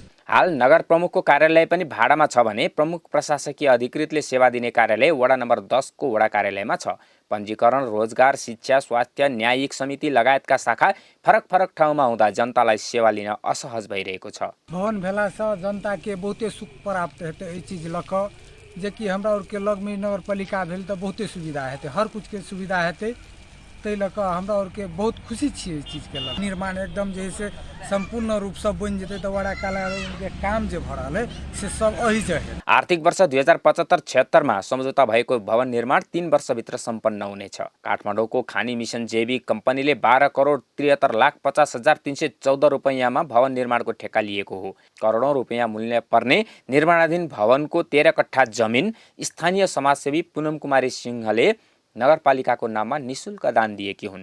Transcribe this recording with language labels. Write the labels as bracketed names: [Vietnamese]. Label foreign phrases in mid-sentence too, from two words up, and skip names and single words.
[Nepali] हाल नगर प्रमुखको कार्यालय पनि भाडामा छ भने प्रमुख प्रशासकीय अधिकृतले सेवा दिने कार्यालय वडा नम्बर 10 को वडा कार्यालयमा छ। पञ्जीकरण, रोजगार, शिक्षा, स्वास्थ्य, न्यायिक समिति लगायतका शाखा फरक फरक ठाउँमा हुँदा जनतालाई सेवा लिन असहज भइरहेको छ। [Maithili] भवन भेला से जनता के बहुते सुख प्राप्त हेतै। एहि चीज लक जे कि हमरा और के लग में नगरपालिका भेल त बहुते सुविधा हेतै, हर कुछ के सुविधा हेतै। तै लक हमरा और के बहुत खुशी छियै चीज के लग। निर्माण एकदम जैसे संपूर्ण रूप से बन जेतै त वडा कार्यालय के काम जे भ रहल है से सब अहि जहे। [Nepali] आर्थिक वर्ष 2075-76 मा सम्झौता भएको भवन निर्माण 3 वर्षभित्र सम्पन्न हुनेछ। काठमाडौँको खानी मिसन जैविक कम्पनीले 12 करोड 73,50,314 रुपैयाँमा भवन निर्माणको ठेक्का लिएको हो। करोडौं रुपैयाँ मूल्य पर्ने निर्माणाधीन भवनको 13 कट्ठा जमिन स्थानीय समाजसेवी पुनम कुमारी सिंहले नगरपालिकाको नाममा निशुल्क दान दिएकी हुन्।